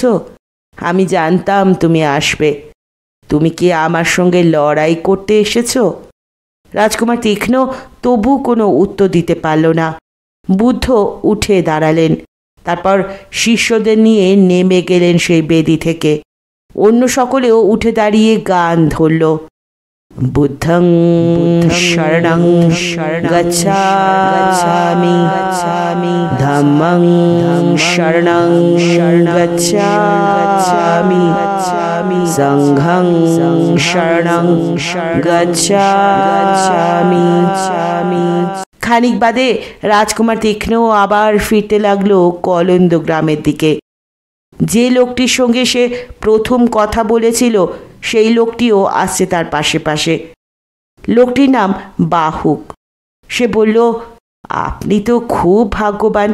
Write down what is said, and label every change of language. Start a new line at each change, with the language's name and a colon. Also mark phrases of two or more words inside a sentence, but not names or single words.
Bangla: আমি জানতাম তুমি আসবে। তুমি কি আমার সঙ্গে লড়াই করতে এসেছ? রাজকুমার তীক্ষ্ণ তবু কোনো উত্তর দিতে পারল না। বুদ্ধ উঠে দাঁড়ালেন, তারপর শিষ্যদের নিয়ে নেমে গেলেন সেই বেদি থেকে। অন্য সকলেও উঠে দাঁড়িয়ে গান ধরল।
Pali: বুদ্ধং শরণং গচ্ছামি, ধম্মং শরণং গচ্ছামি, সংঘং শরণং গচ্ছামি।
Bangla: খানিক বাদে রাজকুমার তীক্ষ্ণ আবার ফিরতে লাগলো কলন্দ গ্রামের দিকে। যে লোকটির সঙ্গে সে প্রথম কথা বলেছিল সেই লোকটিও আসছে তার পাশে পাশে। লোকটির নাম বাহুক। সে বলল, আপনি তো খুব ভাগ্যবান।